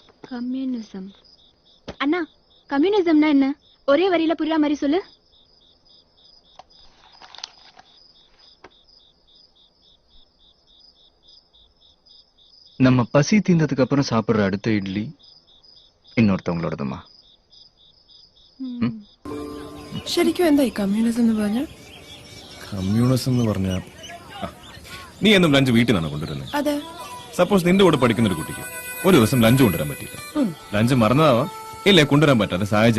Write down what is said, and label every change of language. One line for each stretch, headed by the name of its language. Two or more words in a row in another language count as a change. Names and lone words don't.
Tamil: கம்யூனிசம். அண்ணா, கம்யூனிசம்னா என்ன? ஒரே வரியில புரியுற மாதிரி சொல்லு. நம்ம பசி தீர்ந்ததுக்கு அப்புறம் சாப்பிடுற அடுத்த இட்லி இன்னொருத்தவங்களோடதுமா.
Malayalam: ശരിക്കും എന്താ ഈ കമ്മ്യൂണിസം എന്ന് പറഞ്ഞ? കമ്മ്യൂണിസം എന്ന് പറഞ്ഞ നീ എന്നും ലഞ്ച് വീട്ടിൽ നിന്നാണ് കൊണ്ടുവരുന്നത്. അതെ. സപ്പോസ് നിന്റെ കൂടെ പഠിക്കുന്ന ഒരു കുട്ടിക്ക് ഒരു ദിവസം ലഞ്ച് കൊണ്ടുവരാൻ പറ്റില്ല. ലഞ്ച് മറന്നതാവാം, ഇല്ലേ കൊണ്ടുവരാൻ പറ്റാത്ത സാഹചര്യമാവും.